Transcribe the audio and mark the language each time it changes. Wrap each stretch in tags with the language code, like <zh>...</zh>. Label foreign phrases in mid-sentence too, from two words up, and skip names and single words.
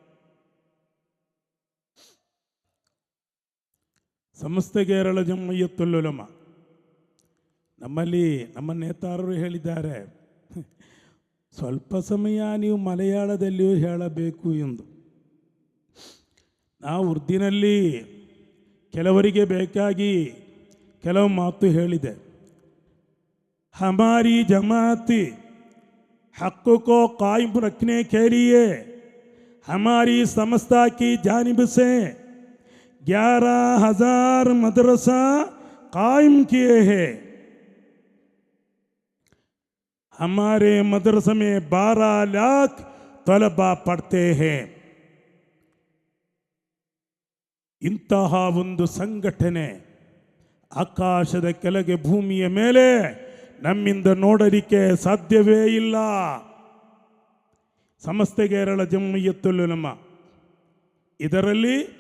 <kn>ಸಮಸ್ತ ಕೇರಳ ಜಮಿಯತುಲ್ ಉಲಮಾ ನಮ್ಮಲ್ಲಿ ನಮ್ಮ ನೇತಾರರು ಹೇಳಿದ್ದಾರೆ, ಸ್ವಲ್ಪ ಸಮಯ ನೀವು ಮಲಯಾಳದಲ್ಲಿಯೂ ಹೇಳಬೇಕು ಎಂದು. ನಾವು ಉರ್ದಿನಲ್ಲಿ ಕೆಲವರಿಗೆ ಬೇಕಾಗಿ ಕೆಲವು ಮಾತು ಹೇಳಿದೆ.</kn> <hi>हमारी जमात हक़ को कायम रखने के लिए हमारी संस्था की जानिब से 11,000 मदरसा कायम किए हैं. हमारे मदरसे में 12 लाख तलबा पढ़ते हैं.</hi> <kn>ಇಂತಹ ಒಂದು ಸಂಘಟನೆ ಆಕಾಶದ ಕೆಳಗೆ ಭೂಮಿಯ ಮೇಲೆ ನಮ್ಮಿಂದ ನೋಡಲಿಕ್ಕೆ ಸಾಧ್ಯವೇ ಇಲ್ಲ. ಸಮಸ್ತ ಕೇರಳ ಜಮಿಯತುಲ್ ಉಲಮಾ ಇದರಲ್ಲಿ</kn>